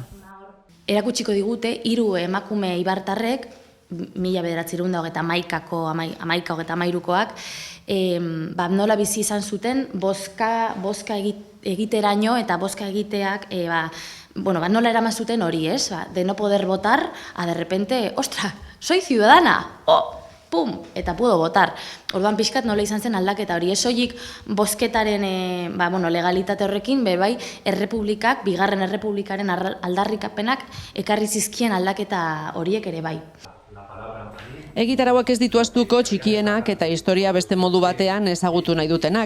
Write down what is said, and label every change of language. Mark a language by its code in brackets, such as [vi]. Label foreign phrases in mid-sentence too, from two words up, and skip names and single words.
[eu] Erakutsiko digute 3 emakume eibartarrek, 1911ko nola bizi izan zuten bozka egiteraino eta bozka egiteak nola eraman zuten hori, ez? [es] De no poder votar, de repente, ostra, soy ciudadana, pum, eta puedo votar. [eu] Orduan pixkat nola izan zen aldaketa hori, ez soilik bozketaren legalitate horrekin, bai, Errepublikak, Bigarren Errepublikaren aldarrikapenak ekarri zizkien aldaketa horiek ere bai. Egitarauak ez ditu ahaztuko txikienak eta historia beste modu batean ezagutu nahi dutenak.